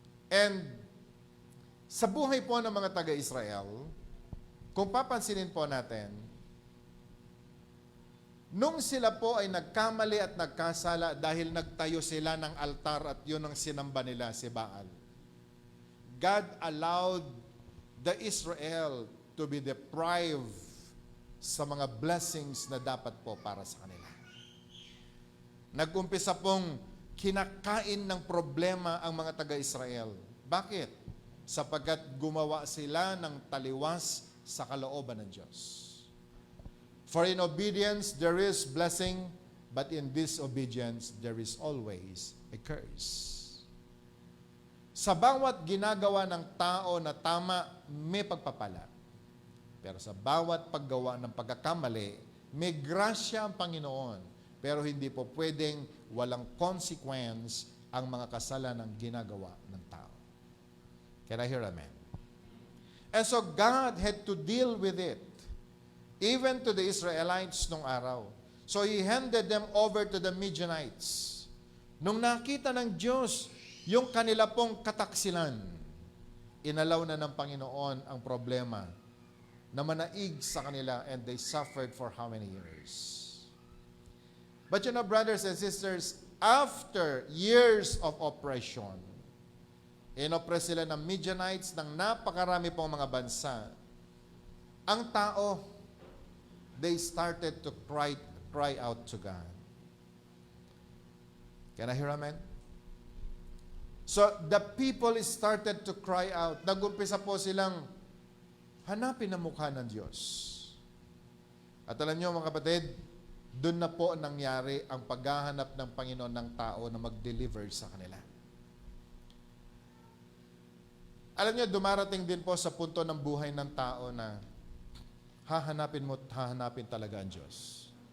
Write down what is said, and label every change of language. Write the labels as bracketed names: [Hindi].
[Filipino] And sa buhay po ng mga taga-Israel, kung papansinin po natin, nung sila po ay nagkamali at nagkasala dahil nagtayo sila ng altar at yun ang sinamba nila, si Baal, [English] God allowed the Israel to be deprived [Filipino] sa mga blessings na dapat po para sa kanila. Nag-umpisa pong kinakain ng problema ang mga taga-Israel. Bakit? Sapagkat gumawa sila ng taliwas sa kalooban ng Diyos. [English] For in obedience there is blessing, but in disobedience there is always a curse. [Filipino] Sa bawat ginagawa ng tao na tama, may pagpapala. Pero sa bawat paggawa ng pagkakamali, may grasya ang Panginoon. Pero hindi po pwedeng walang consequence ang mga kasalanan ginagawa ng tao. [English] Can I hear amen? And so God had to deal with it. Even to the Israelites [Filipino] nung araw. [English] So He handed them over to the Midianites. [Filipino] Nung nakita ng Diyos yung kanila pong kataksilan, inalaw na ng Panginoon ang problema na manaig sa kanila [English] and they suffered for how many years? But you know, brothers and sisters, after years of oppression, [Filipino] inoppress sila ng Midianites ng napakarami pong mga bansa, ang tao, [English] they started to cry out to God. Can I hear amen? So, the people started to cry out. [Filipino] Nag-umpisa po silang hanapin ang mukha ng Diyos. At alam niyo mga kapatid, doon na po nangyari ang paghahanap ng Panginoon ng tao na mag-deliver sa kanila. Alam niyo, dumarating din po sa punto ng buhay ng tao na hahanapin mo at hahanapin talaga ang Diyos.